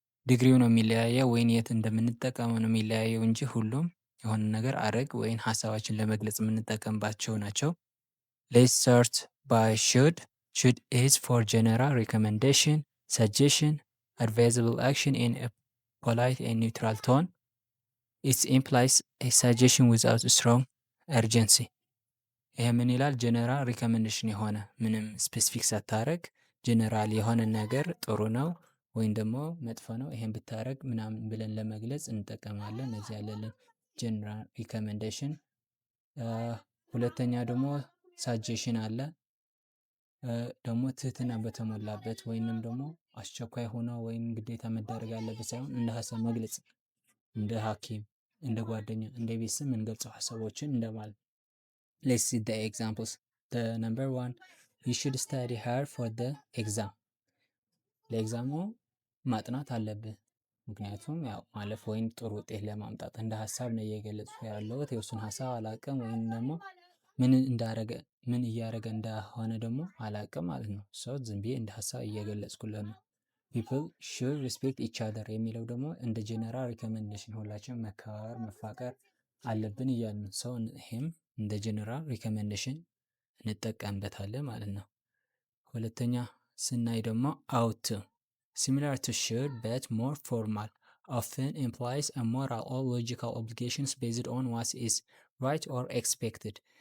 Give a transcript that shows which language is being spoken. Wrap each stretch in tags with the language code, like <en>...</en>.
<am>ዲግሪው ነው የሚለያየው ወይን የት እንደምንጠቀመው ነው የሚለያየው እንጂ ሁሉም የሆነ ነገር አድርግ ወይን ሀሳባችን ለመግለጽ የምንጠቀምባቸው ናቸው። ሌትስ ስታርት ባይ ሹድ። ሹድ ኢዝ ፎር ጀነራል ሪኮሜንዴሽን፣ ሰጀሽን፣</am> <en>advisable action in a polite and neutral tone. It implies a suggestion without strong urgency.</en> <am>ይሄ ምን ይላል? ጀነራል ሪኮሜንዴሽን የሆነ ምንም ስፔሲፊክ ሳታረግ ጀነራል የሆነ ነገር ጥሩ ነው ወይም ደግሞ መጥፎ ነው ይሄን ብታረግ ምናምን ብለን ለመግለጽ እንጠቀማለን። እዚህ ያለልን ጀነራል ሪኮሜንዴሽን። ሁለተኛ ደግሞ ሳጀሽን አለ ደግሞ ትህትና በተሞላበት ወይንም ደግሞ አስቸኳይ ሆኖ ወይም ግዴታ መደረግ ያለበት ሳይሆን እንደ ሀሳብ መግለጽ፣ እንደ ሐኪም፣ እንደ ጓደኛ፣ እንደ ቤተሰብ የምንገልጸው ሀሳቦችን እንደማለት።</am> <en>Let's see the examples. The number 1, you should study hard for the exam.</en> <am>ለኤግዛሙ ማጥናት አለብህ። ምክንያቱም ያው ማለፍ ወይም ጥሩ ውጤት ለማምጣት እንደ ሀሳብ ነው እየገለጽኩ ያለሁት። የእሱን ሀሳብ አላቅም ወይም ደግሞ ምን እያደረገ እንደሆነ ደግሞ አላቅም ማለት ነው። ሰው ዝም ብዬ እንደ ሀሳብ እየገለጽኩለት ነው።</am> <en>people should respect each other</en> <am>የሚለው ደግሞ እንደ ጀነራል ሪኮሜንዴሽን ሁላችን መከባበር መፋቀር አለብን እያልን ነው። ሰው ይሄም እንደ ጀነራል ሪኮሜንዴሽን እንጠቀምበታለን ማለት ነው። ሁለተኛ ስናይ ደግሞ</am> <en>out, similar to should but more formal, often implies a moral or logical obligations based on what is right or expected.</en>